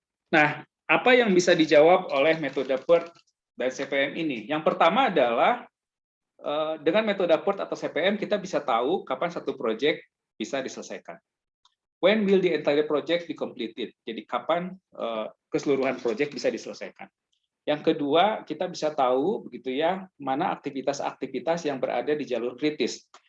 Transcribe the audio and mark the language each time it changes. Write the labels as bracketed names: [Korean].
[Indonesian] Nah, apa yang bisa dijawab oleh metode PERT dan CPM ini? Yang pertama adalah dengan metode PERT atau CPM kita bisa tahu kapan satu proyek bisa diselesaikan. [English] When will the entire project be completed? [Indonesian] Jadi kapan keseluruhan proyek bisa diselesaikan. Yang kedua, kita bisa tahu begitu ya, mana aktivitas-aktivitas yang berada di jalur kritis.